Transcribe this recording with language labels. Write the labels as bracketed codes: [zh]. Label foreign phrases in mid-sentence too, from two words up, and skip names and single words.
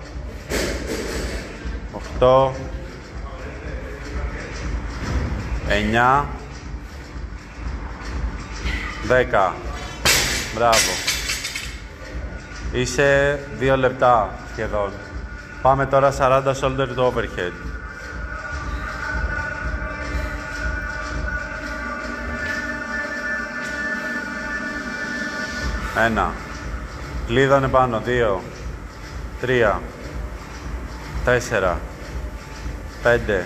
[el] 8. 9. 10. Μπράβο. Είσαι 2 λεπτά σχεδόν. Πάμε τώρα 40 [en] shoulder to overhead. [el] Ένα. Κλείδωνε πάνω. 2. 3. 4. 5.